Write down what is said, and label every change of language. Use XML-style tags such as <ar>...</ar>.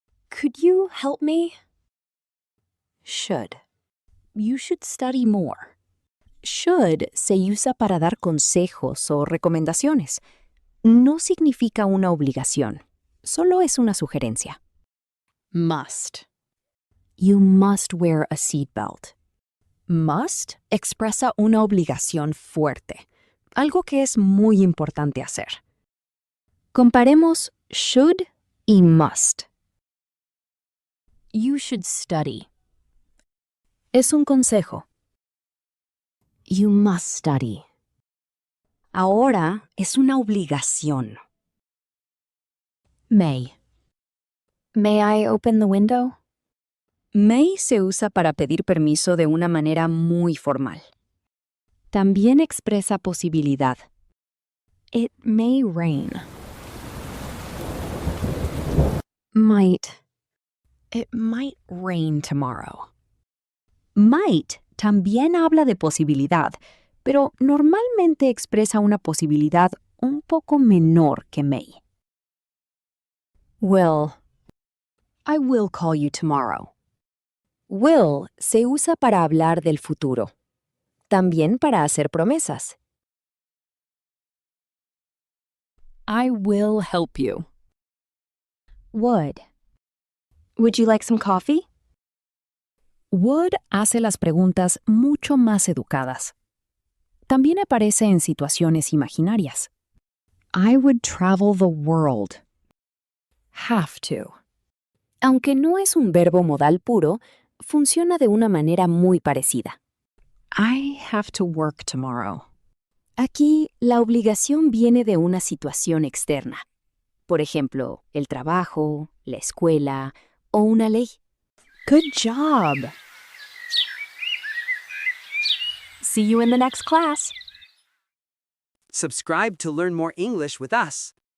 <en>Could you help me? Should. You should study more.</en> <es>Should se usa para dar consejos o recomendaciones. No significa una obligación, solo es una sugerencia.</es> <en>Must. You must wear a seatbelt.</en> <es>Must expresa una obligación fuerte, algo que es muy importante hacer. Comparemos should y must.</es> <en>You should study.</en> <es>Es un consejo.</es> <en>You must study.</en> <es>Ahora es una obligación. May.</es> <en>May I open the window?</en> <es>May se usa para pedir permiso de una manera muy formal. También expresa posibilidad.</es> <en>It may rain. Might. It might rain tomorrow.</en> <es>Might también habla de posibilidad, pero normalmente expresa una posibilidad un poco menor que may.</es> <en>Will. I will call you tomorrow.</en> <es>Will se usa para hablar del futuro, también para hacer promesas.</es> <en>I will help you. Would. Would you like some coffee?</en> <es>Would hace las preguntas mucho más educadas. También aparece en situaciones imaginarias.</es> <en>I would travel the world. Have to.</en> <es>Aunque no es un verbo modal puro, funciona de una manera muy parecida.</es> <en>I have to work tomorrow.</en> <es>Aquí, la obligación viene de una situación externa. Por ejemplo, el trabajo, la escuela o una ley.</es> <en>Good job! See you in the next class. Subscribe to learn more English with us.</en>